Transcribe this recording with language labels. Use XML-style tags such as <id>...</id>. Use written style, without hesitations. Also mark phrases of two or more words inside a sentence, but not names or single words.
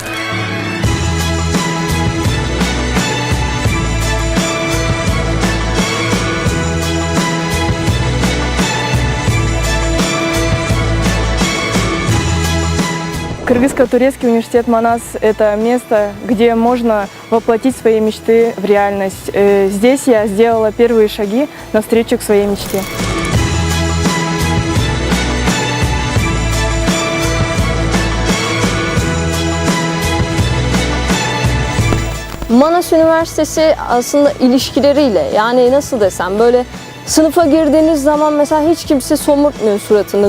<ru>Кыргызско-турецкий университет Манас – это место, где можно воплотить свои мечты в реальность. Здесь я сделала первые шаги навстречу к своей мечте.</ru> <tr>Manas Üniversitesi aslında ilişkileriyle, yani nasıl desem, böyle sınıfa girdiğiniz zaman mesela hiç kimse somurtmuyor suratını.</tr>